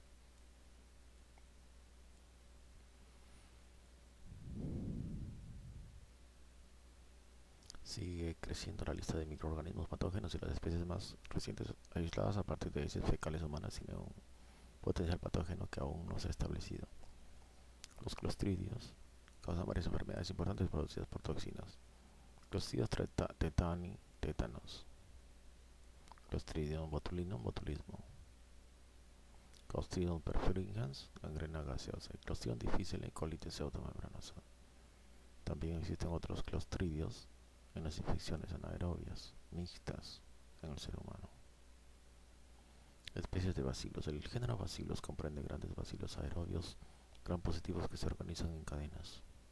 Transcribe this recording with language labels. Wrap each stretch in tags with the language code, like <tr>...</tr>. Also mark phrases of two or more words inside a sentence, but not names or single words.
<es>Sigue creciendo la lista de microorganismos patógenos y las especies más recientes aisladas a partir de heces fecales humanas tienen un potencial patógeno que aún no se ha establecido. Los clostridios causan varias enfermedades importantes producidas por toxinas. Clostridios tetani, tétanos. Clostridium botulinum, botulismo. Clostridium perfringens, gangrena gaseosa. Y Clostridium difficile, colitis pseudomembranosa. También existen otros clostridios en las infecciones anaerobias mixtas en el ser humano. Especies de bacilos. El género bacilos comprende grandes bacilos aerobios gram positivos que se organizan en cadenas.</es>